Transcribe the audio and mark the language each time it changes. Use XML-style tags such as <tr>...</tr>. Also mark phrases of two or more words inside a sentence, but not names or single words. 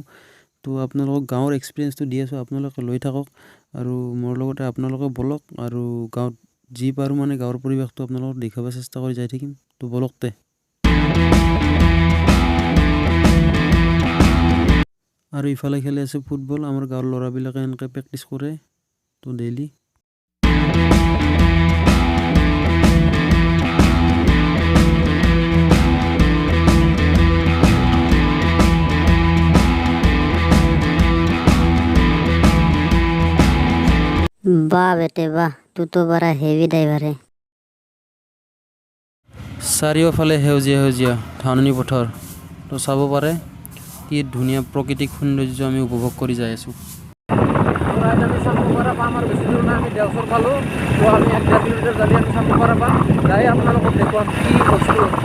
<as>তো আপোনালোকক গাঁৱৰ এক্সপিৰিয়েঞ্চটো দি আছোঁ, আপোনালোকে লৈ থাকক, আৰু মোৰ লগতে আপোনালোকে বলক, আৰু গাঁৱত যি পাৰোঁ মানে গাঁৱৰ পৰিৱেশটো আপোনালোকক দেখাব চেষ্টা কৰি যাই থাকিম। তো বলকতে। আৰু ইফালে খেলি আছে ফুটবল, আমাৰ গাঁৱৰ ল'ৰাবিলাকে এনেকৈ প্ৰেক্টিচ কৰে তো ডেইলি।</as> <hi>वाह बेटे वाह, तू तो बड़ा हेवी ड्राइवर है।</hi> <as>চাৰিওফালে সেউজীয়া সেউজীয়া ধাননি পথাৰ। তো চাব পাৰে কি ধুনীয়া প্ৰাকৃতিক সৌন্দৰ্য আমি উপভোগ কৰি যাই আছোঁ। আমি চাম্পুপাৰা পাম, আৰু বেছি দূৰ নাই, আমি দেওচৰ পালোঁ। তো আমি 1.5 কিলোমিটাৰ যাই আমি চাম্পুপাৰা পাম, যাই আপোনালোকক দেখুৱাম কি বস্তু।</as>